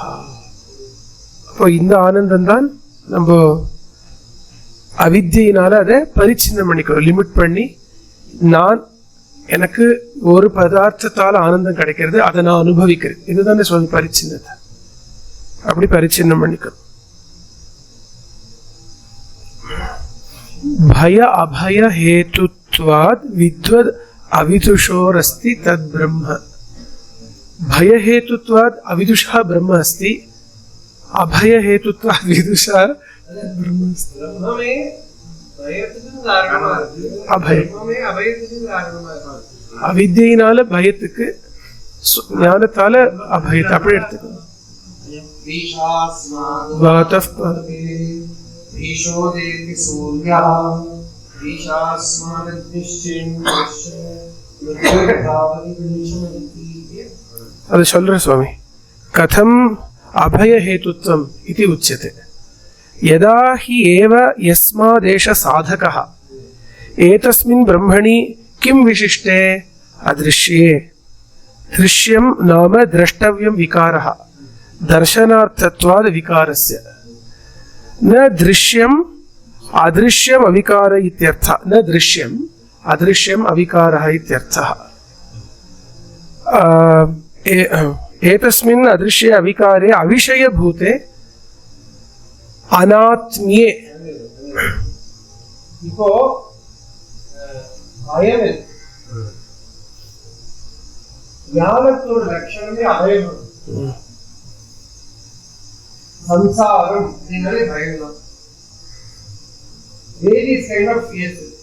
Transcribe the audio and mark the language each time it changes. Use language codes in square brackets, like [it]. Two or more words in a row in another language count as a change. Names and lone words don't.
[ta] அப்போ இந்த ஆனந்தம் தான் நம்ம அவித்யினால அதை பரிச்சின்னம் பண்ணிக்கிறோம், லிமிட் பண்ணி. நான் எனக்கு ஒரு பதார்த்தத்தால் ஆனந்தம் கிடைக்கிறது, அதை நான் அனுபவிக்கிறேன். இதுதானே சொல்லி பரிச்சின்னத்தை. அப்படி பரிச்சின்னம் பண்ணிக்கிறோம். [sa] भय अभय हेतुत्वाद् विद्वद् अविदुषोरस्ति तद् ब्रह्म. भय हेतुत्वाद् अविदुषः ब्रह्म अस्ति, अभय हेतुत्वाद् विदुषः ब्रह्म अस्ति. [ta] अभय अविद्यையினால பயத்துக்கு, ஞானத்தால அபயத்தை அப்படி எடுத்துக்கணும். ஈஷோதேதி சூர்யா ஈஷாஸ்மாத் நிஷ்சின் அது சொல்ற சுவாமி. [sa] कथम् अभयहेतुत्वम् [ta] இது உச்யते. [sa] यदा हि एव यस्मादेष साधकः एतस्मिन् ब्रह्मणि किं विशिष्टे अदृश्ये. दृश्यं नाम द्रष्टव्यं विकारः दर्शनार्थत्वाद् विकारस्य. न दृश्यम् अदृश्यम् अविकार इत्यर्थः. न दृश्यम् अदृश्यम् अविकारः इत्यर्थः. एतस्मिन् अदृश्ये अविकारे अविषयभूते अनात्म्ये. [ta] இப்போ பயம் ஞானத்தோட லட்சணமே அபயம். சம்சாரம் அப்படின்னாலே பயம் தான். [en] Various kind of fears.